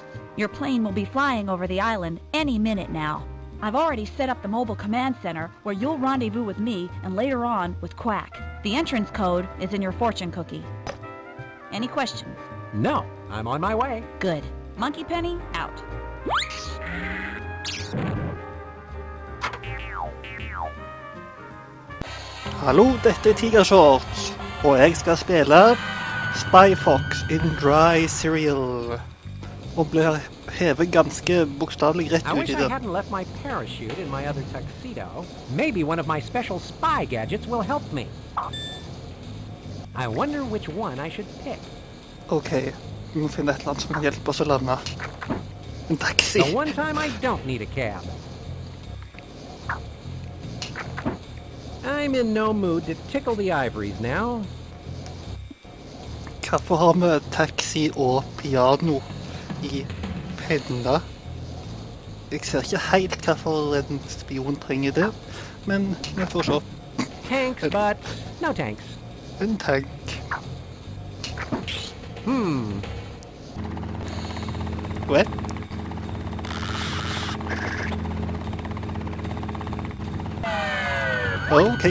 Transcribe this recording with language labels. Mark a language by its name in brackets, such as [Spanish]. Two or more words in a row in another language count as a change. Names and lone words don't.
[English] Your plane will be flying over the island any minute now. I've already set up the mobile command center where you'll rendezvous with me and later on with Quack. The entrance code is in your fortune cookie. Any questions? No, I'm on my way. Good. Monkey Penny, out. [Norwegian] Hallo, dette Tiger Shorts, og jeg skal spille Spy Fox in Dry Cereal, og blir hevet ganske bokstavelig rett [English] I [Norwegian] ut [English] wish I I [Norwegian] det. [English] hadn't left my parachute in my other tuxedo. Maybe one of my special spy gadgets will help me. I wonder which one I should pick. [Norwegian] Ok, vi må finne et eller annet som kan hjelpe oss å lande. En taxi. [English] The one time I don't need a cab. I'm in no mood to tickle the ivories now. [Norwegian] Hvorfor har vi taxi og piano I pendla? Jeg ser ikke helt hvorfor en spion trenger det, men vi får se. [English] Tanks, but no tanks. [Norwegian] En tank. What? [English] Okay.